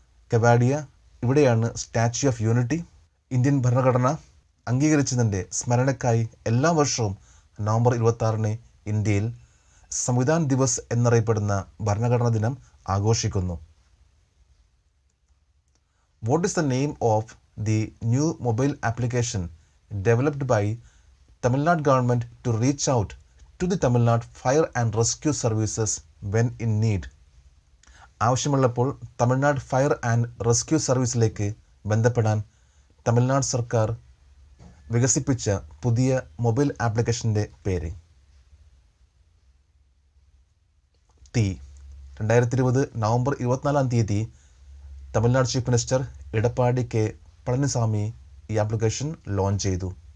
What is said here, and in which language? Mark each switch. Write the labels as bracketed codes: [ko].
[ml] കെവാഡിയ, ഇവിടെയാണ് statue of unity. Indian ഭരണഘടന അംഗീകരിച്ചതിൻ്റെ സ്മരണയ്ക്കായി എല്ലാ വർഷവും നവംബർ 26 ഇന്ത്യയിൽ സംവിധാൻ ദിവസ് എന്നറിയപ്പെടുന്ന ഭരണഘടനാ ദിനം ആഘോഷിക്കുന്നു. [en] What is the name of the new mobile application developed by Tamil Nadu government to reach out to the Tamil Nadu Fire and Rescue Services when in need? [ml] ആവശ്യമുള്ളപ്പോൾ തമിഴ്നാട് ഫയർ ആൻഡ് റെസ്ക്യൂ സർവീസിലേക്ക് ബന്ധപ്പെടാൻ തമിഴ്നാട് സർക്കാർ വികസിപ്പിച്ച പുതിയ mobile ആപ്ലിക്കേഷൻ്റെ പേര്? തീ. 2020 November 24 Tamil Nadu chief minister Edappadi K Palaniswami ഈ application launch ചെയ്തു.